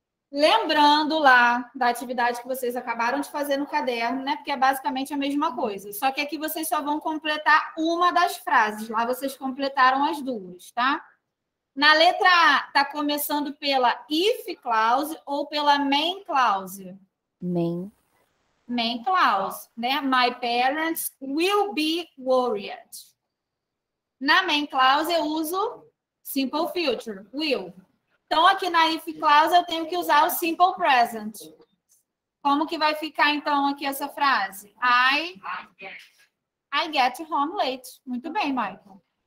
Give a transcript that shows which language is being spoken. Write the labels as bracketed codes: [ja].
[pt] Lembrando lá da atividade que vocês acabaram de fazer no caderno, né? Porque é basicamente a mesma coisa. Só que aqui vocês só vão completar uma das frases. Lá vocês completaram as 2, tá? Na letra A, está começando pela if clause ou pela main clause? [en] Main. Main clause, né? My parents will be worried. [pt] Na main clause eu uso [en] Simple future, will. [pt] Então, aqui na if clause, eu tenho que usar o simple present. Como que vai ficar, então, aqui essa frase? [en] I get home late. [pt] Muito bem, Michael.